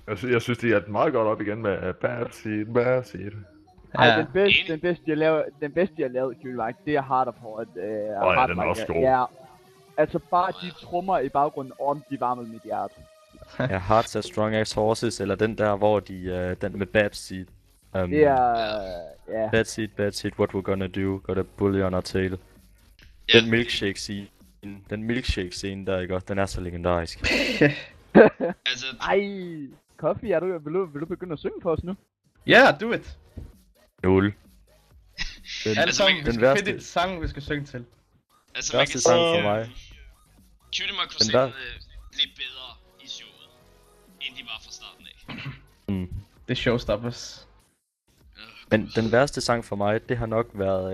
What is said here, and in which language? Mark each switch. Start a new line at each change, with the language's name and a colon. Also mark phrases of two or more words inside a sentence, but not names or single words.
Danish: Jeg synes, de er meget godt op igen med Bad Seed. Ej, den bedste, de har lavet i Cutie Mark, det er Harder på at... ja, den er også god. Ja, altså bare de trommer i baggrunden, de varmer mit hjerte. Ja, Hearts as Strong as Horses, eller den der, hvor de, den med Bad Seed. Det er...
English: Bad Seed, what we're gonna do, got a bully on our tail.
Danish: Den milkshake scene der, ikke også, den er så legendarisk. Altså... Ej, Coffee, vil du begynde at synge for os nu? Ja,
English: do it!
Danish: 0. Den værste sang, vi skal synge til. Altså, man kan sang for mig. Cutie Mark Crusaders blev bedre i showet, end de var fra starten af. Det er showstoppers. Men den værste sang for mig, det har nok været...